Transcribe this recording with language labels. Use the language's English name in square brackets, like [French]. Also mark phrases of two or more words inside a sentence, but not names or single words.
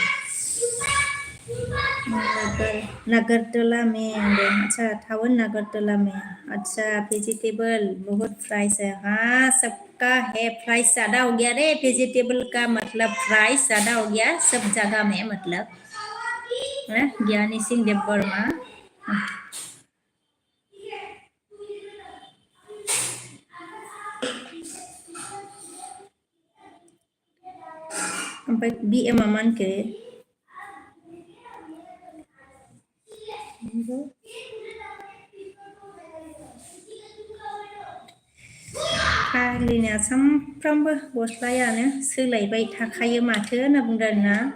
[Hindi] नागरतला में अच्छा थावन नागरतला में अच्छा वेजिटेबल बहुत प्राइस है हाँ सबका है प्राइस ज़्यादा हो गया रे वेजिटेबल का मतलब प्राइस ज़्यादा हो गया सब जगह में मतलब ज्ञानी सिंह देव वर्मा [Bodo] ओमफ्राय BM मोनखो फाग्लिना सामफ्रामबो गस्लायानो सोलायबाय थाखायो माथो होनना बुंदों आरोना